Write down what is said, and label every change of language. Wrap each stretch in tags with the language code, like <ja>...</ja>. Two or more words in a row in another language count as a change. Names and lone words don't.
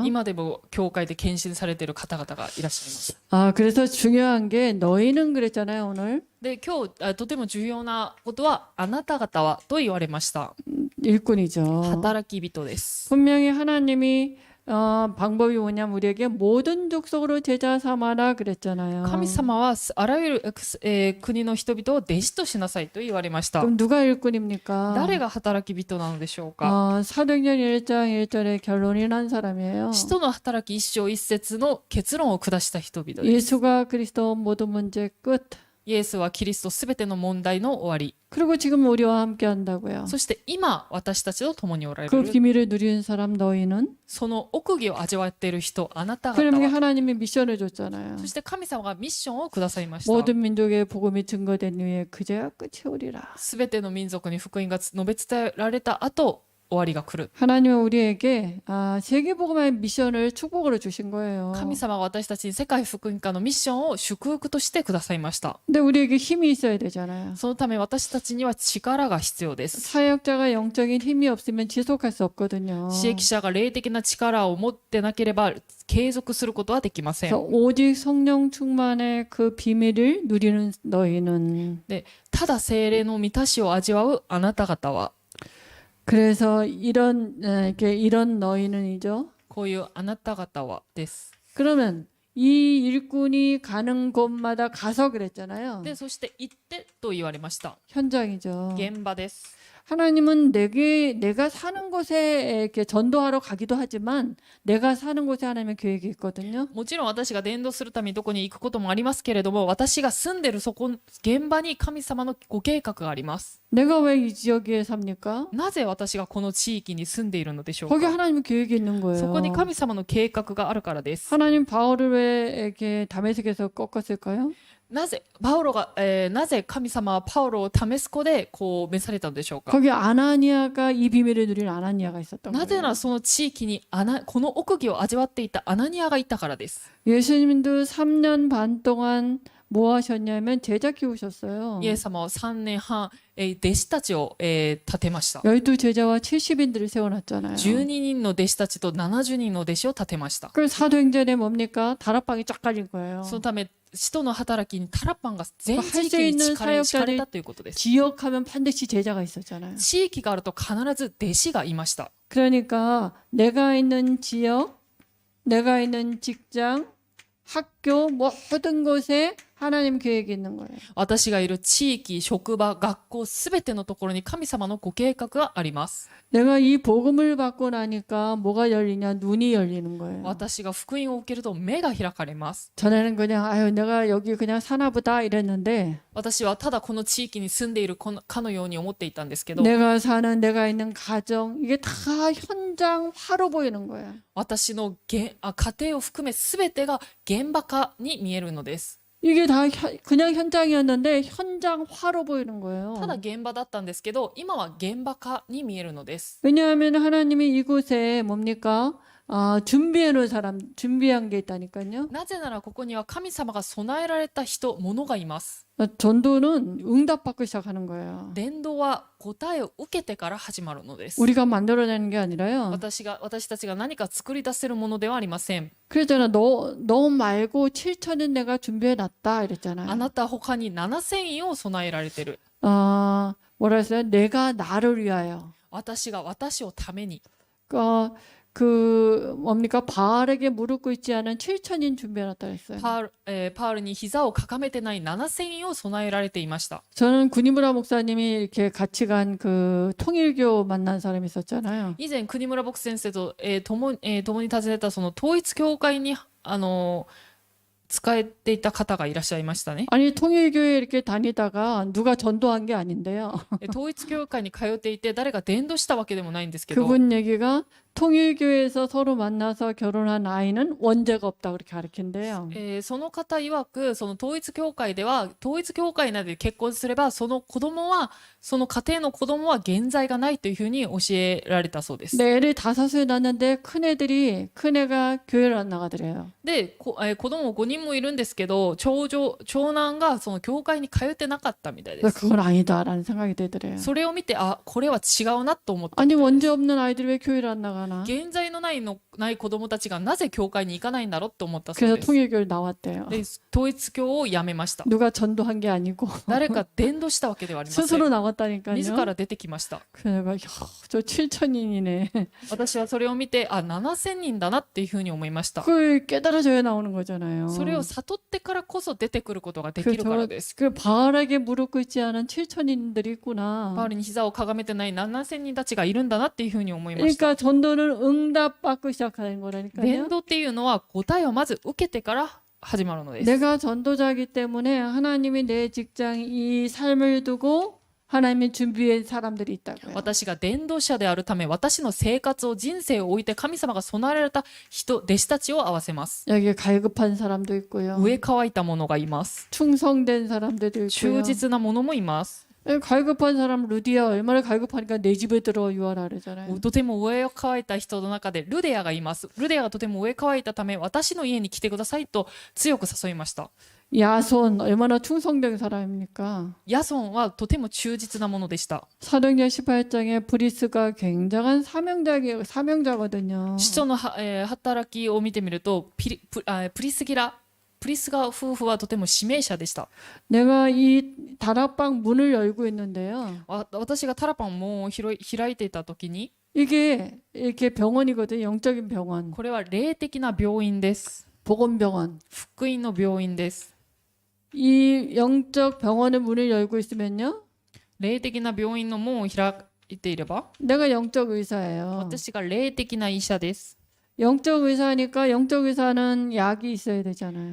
<ja>今でも教会で献身されている方々がいらっしゃいます。</ja> <ko>그래서 중요한 게 너희는 그랬잖아요, 오늘.</ko> <ja>で、今日とても重要なことはあなた方はと言われました。</ja> <ko>일꾼이죠.</ko> <ja>働き人です。</ja> <ko>분명히 하나님이 방법이 뭐냐면 우리에게 모든 족속으로 제자 삼아라 그랬잖아요.</ko> <ja>神様はあらゆる、国の人々を弟子としなさいと言われました。</ja> <ko>그럼 누가 일꾼입니까?</ko> <ja>誰が働き人なのでしょうか。</ja> <ko>사도행전 1장 1절에 결론이 난 사람이에요.</ko> <ja>使徒の働き一章一節の結論を下した人々です。</ja> <ko>예수가 그리스도 모든 문제 끝.</ko> <ja>イエスはキリストすべての問題の終わり。</ja> <ko>그리고 지금 우리와 함께 한다고요.</ko> <ja>そして今私たちと共におられ</ja> <ko>그</ko> <ja>る。</ja> <ko>비밀을 누리는 사람 너희는</ko> <ja>その奥義を味わっている人あなた方</ja> <ko>그러면</ko> <ja>は。</ja> <ko>하나님이 미션을 줬잖아요.</ko> <ja>そして神様がミッションをくださいました。</ja> <ko>모든 민족의 복음이 증거된 후에 그제야 끝이 오리라.</ko> <ja>すべての民族に福音が述べ伝えられた後、終わりが来る。</ja> <ko>하나님은 우리에게 세계복음의 미션을 축복으로 주신 거예요.</ko> <ja>神様は私たちに世界福音化のミッションを祝福としてくださいました。</ja> <ko>근데 우리에게 힘이 있어야 되잖아요.</ko> <ja>そのため私たちには力が必要です。</ja> <ko>사역자가 영적인 힘이 없으면 지속할 수 없거든요.</ko> <ja>使役者が霊的な力を持ってなければ継続することはできません。</ja> <ko>그래서 오직 성령 충만의 그 비밀을 누리는 너희는</ko> <ja>で、ただ聖霊の満たしを味わうあなた方は、</ja> <ko>그래서 이런 너희는이죠.</ko> <ja>こういうあなた方はです。</ja> <ko>그러면 이 일꾼이 가는 곳마다 가서 그랬잖아요.</ko> <ja>で、そして行ってと言われました。</ja> <ko>현장이죠.</ko> <ja>現場です。</ja> <ko>하나님은 내가 사는 곳에 이렇게 전도하러 가기도 하지만 내가 사는 곳에 하나님의 계획이 있거든요.</ko> <ja>もちろん私が伝道するためにどこに行くこともありますけれども、私が住んでるそこ現場に神様のご計画があります。</ja> <ko>내가 왜 이 지역에 삽니까?</ko> <ja>なぜ私がこの地域に住んでいるのでしょう</ja> <ko>거기</ko> <ja>か。</ja> <ko>하나님의 계획이 있는 거예요.</ko> <ja>そこに神様の計画があるからです。</ja> <ko>하나님 바울을 왜 이렇게 다메섹에서 꺾었을까요?</ko> <ja>なぜ神様はパウロをダメスコでこう召されたのでしょうか。</ja> <ko>거기 아나니아가 이 비밀을 누린 아나니아가 있었던</ko> <ja>なぜな</ja> <ko>거예요.</ko> <ja>らその地域にこの奥義を味わっていたアナニアがいたからです。</ja> <ko>예수님도 3년 반 동안 뭐 하셨냐면 제자 키우셨어요.</ko> <ja>イエス様は3年半、弟子たちを、立てました。</ja> <ko>12 제자와 70인들을 세워놨잖아요.</ko> <ja>12 人の弟子たちと70人の弟子を立てました。</ja> <ko>그 사도행전에 뭡니까? 다락방이 쫙 깔린 거예요.</ko> <ja>そのため使徒の働きにタラパンが全地</ja> <ko>할</ko> <ja>域</ja> <ko>수</ko> <ja>に</ja> <ko>있는</ko> <ja>敷かれたということです。</ja> <ko>지역하면 반드시 제자가 있었잖아요.</ko> <ja>地域があると必ず弟子がいました。</ja> <ko>그러니까 내가 있는 지역, 내가 있는 직장, 학교 모든 곳에 하나님 계획이 있는 거예요.</ko> <ja>私がいる地域、職場、学校すべてのところに神様のご計画があります。</ja> <ko>내가 이 복음을 받고 나니까 뭐가 열리냐? 눈이 열리는 거예요.</ko> <ja>私が福音を受けると目が開かれます。</ja> <ko>전에는 그냥 내가 여기 그냥 사나보다 이랬는데</ko> <ja>私はただこの地域に住んでいるかのように思っていたんですけど、</ja> <ko>내가 있는 가정 이게 다 현장화로 보이는 거예요.</ko> <ja>私の家庭を含めすべてが現場化に見えるのです。</ja> <ko>이게 다 그냥 현장이었는데 현장화로 보이는 거예요.</ko> <ja>ただ現場だったんですけど、今は現場化に見えるのです。</ja> <ko>왜냐하면 하나님이 이곳에 뭡니까? 준비해 놓은 사람, 준비한 게 있다니까요.</ko> <ja>なぜならここには神様が備えられた人、物がいます。</ja> <ko>전도는 응답받고 시작하는 거예요.</ko> <ja>伝道は答えを受けてから始まるのです。</ja> <ko>우리가 만들어내는 게 아니라요.</ko> <ja>私たちが何か作り出せるものではありません。</ja> <ko>그랬잖아. 너 말고 7천은 내가 준비해 놨다</ko> <ja>あ</ja> <ko>이랬잖아요.</ko> <ja>なた他に7000人を備えられてる。</ja> <ko>뭐라 했어요? 내가 나를 위하여.</ko> <ja>私が私をために。</ja> <ko>그 그 뭡니까 바알에게 무릎 꿇지 않은 7천인 준비해놨다 했어요.</ko> <ja>パールに膝をかがめてない7000人を備えられていました。</ja> <ko>저는 구니무라 목사님이 이렇게 같이 간 그 통일교 만난 사람이 있었잖아요.</ko> <ja>以前国村牧師先生と、共に訪ねたその統一教会に使えていた方がいらっしゃいましたね。</ja> <ko>아니 통일교에 이렇게 다니다가 누가 전도한 게 아닌데요.</ko> <ja>統一教会に通っていて誰が伝道したわけでもないんですけど、</ja> <ko>그분 얘기가 통일교에서 서로 만나서 결혼한 아이는 원죄가 없다 그렇게 가르친대요.</ko> <ja>その方曰くその統一教会では統一教会などで結婚すればその家庭の子供は原罪がないというふうに教えられたそうです。</ja> <ko>근데 애를 5을 낳았는데 큰애가 교회를 안 나가더래요.</ko> <ja>で、子供5人もいるんですけど長男がその教会に通ってなかったみたいで</ja> <ko>그래서</ko> <ja>す。</ja> <ko>그건 아니다라는 생각이 들더래요.</ko> <ja>それを見てこれは違うなと思った。</ja> <ko>아니 원죄 없는 아이들이 왜 교회를 안 나가나?</ko> <ja>原罪のない子供たちがなぜ教会に行かないんだろうと思ったそう</ja> <ko>그래서</ko> <ja>です。</ja> <ko>통일교를 나왔대요.</ko> <ja>で、統一教をやめました。</ja> <ko>누가 전도한 게 아니고</ko> <ja>誰か伝道したわけではありません。</ja> <ko>스스로 나왔다니까요.</ko> <ja>自ら出てきました。</ja> <ko>그래서 내가 저 7천인이네.</ko> <ja>私はそれを見て7000人だなっていうふうに思いました。</ja> <ko>그걸 깨달아져야 나오는 거잖아요.</ko> <ja>それを悟ってからこそ出てくることができるからです。</ja> <ko>그 바알에게 무릎 꿇지 않은 7천인들이</ko> <ja>パ</ja> <ko>있구나.</ko> <ja>ウルに膝をかがめてない7000人たちがいるんだなっていうふうに思いました。</ja> <ko>그러니까 전도는 응답받고 시작하는 거라니까요.</ko> <ja>伝道っていうのは答えをまず受けてから始まるのです。</ja> <ko>내가 전도자이기 때문에 하나님이 내 직장 이 삶을 두고 하나님이 준비한 사람들이 있다고요.</ko> <ja>私が伝道者であるため私の生活を人生を置いて神様が備えられた弟子たちを合わせます。</ja> <ko>여기 갈급한 사람도 있고요.</ko> <ja>上乾いた者がいます。</ja> <ko>충성된 사람들도 있고요.</ko> <ja>忠実な者もいます。</ja> <ko>갈급한 사람 루디아 얼마나 갈급하니까 내 집에 들어 유하라 그러잖아요.</ko> <ja>とても上を乾いた人の中でルデアがいます。ルデアがとても上乾いたため私の家に来てくださいと強く誘いました。</ja> <ko>야손 얼마나 충성된 사람입니까?</ko> <ja>ヤソンはとても忠実なものでした。</ja> <ko>사도행전 18장에 브리스가 굉장한 사명자거든요.</ko> <ja>使徒の働きを見てみるとプリスガ夫婦はとても指名者でした。</ja> <ko>내가 이 다락방 문을 열고 있는데요.</ko> <ja>私がタラパン門を開いていた時に</ja> <ko>이게 이렇게 병원이거든요. 영적인 병원.</ko> <ja>これは霊的な病院です。</ja> <ko>보건병원.</ko> <ja>福音の病院です。</ja> <ko>이 영적 병원의 문을 열고 있으면요.</ko> <ja>霊的な病院の門を開いていれば</ja> <ko>내가 영적 의사예요.</ko> <ja>私が霊的な医者です。</ja> <ko>영적 의사니까 영적 의사는 약이 있어야 되잖아요.</ko>